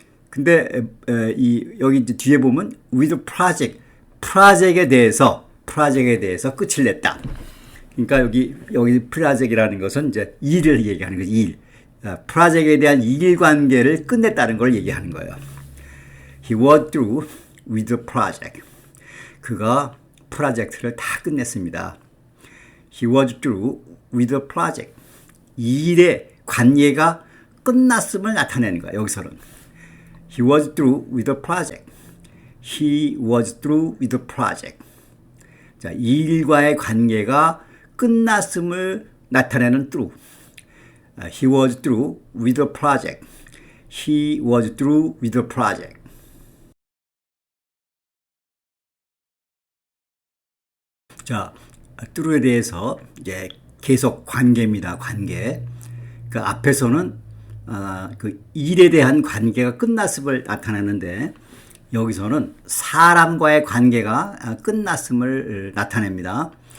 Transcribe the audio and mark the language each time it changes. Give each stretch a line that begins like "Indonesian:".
Korean: 근데 여기 이제 뒤에 보면
English: with project.
Korean: 프로젝트에 대해서 끝을 냈다. 그러니까 여기 프로젝트라는 것은 이제 일을 얘기하는 거지. 일. 프로젝트에 대한 일 관계를 끝냈다는 걸 얘기하는 거예요.
English: He was through with the project.
Korean: 그가 프로젝트를 다 끝냈습니다.
English: He was through with the project.
Korean: 이 일의 관계가 끝났음을 나타내는 거야. 여기서는.
English: He was through with the project. He was through with the project.
Korean: 자, 이 일과의 관계가 끝났음을 나타내는 through.
English: He was through with the project. He was through with the project.
Korean: 자, through에 대해서 이제 계속 관계입니다. 관계. 그 앞에서는 그 일에 대한 관계가 끝났음을 나타내는데 여기서는 사람과의 관계가 끝났음을 나타냅니다.